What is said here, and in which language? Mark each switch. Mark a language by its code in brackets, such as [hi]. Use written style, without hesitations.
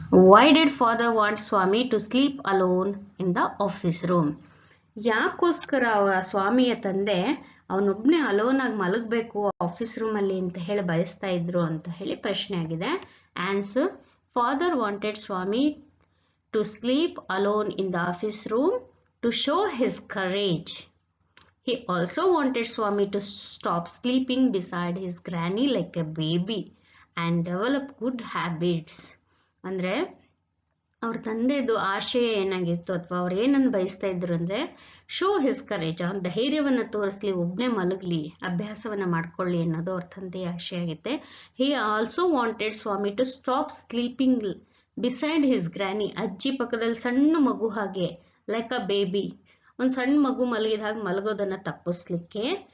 [en] Why did father want Swami to sleep alone in the office room? [kn] ಯಾಕೋಸ್ಕರ ಸ್ವಾಮಿಯ ತಂದೆ ಅವನೊಬ್ಬನೇ alone ಆಗಿ ಮಲಗಬೇಕು office ರೂಮಲ್ಲಿ ಅಂತ ಹೇಳಿ ಬಯಸ್ತಾ ಇದ್ರು ಅಂತ ಹೇಳಿ ಪ್ರಶ್ನೆ ಆಗಿದೆ. [en] Answer: father wanted Swami to sleep alone in the office room to show his courage. He also wanted Swami to stop sleeping beside his granny like a baby and develop good habits. [kn] ಅಂದರೆ ಅವ್ರ ತಂದೆದು ಆಶಯ ಏನಾಗಿತ್ತು ಅಥವಾ ಅವ್ರು ಏನನ್ನು ಬಯಸ್ತಾ ಇದ್ರು ಅಂದರೆ [en] show his courage, [kn] ಅವ್ನ ಧೈರ್ಯವನ್ನು ತೋರಿಸ್ಲಿ, ಒಬ್ಬನೇ ಮಲಗಲಿ, ಅಭ್ಯಾಸವನ್ನು ಮಾಡ್ಕೊಳ್ಳಿ ಅನ್ನೋದು ಅವ್ರ ತಂದೆಯ ಆಶಯ ಆಗುತ್ತೆ. [en] he also wanted Swami to stop sleeping beside his granny, [kn] ಅಜ್ಜಿ ಪಕ್ಕದಲ್ಲಿ ಸಣ್ಣ ಮಗು ಹಾಗೆ, [en] like a baby, [kn] ಒಂದು ಸಣ್ಣ ಮಗು ಮಲಗಿದ ಹಾಗೆ ಮಲಗೋದನ್ನು ತಪ್ಪಿಸ್ಲಿಕ್ಕೆ.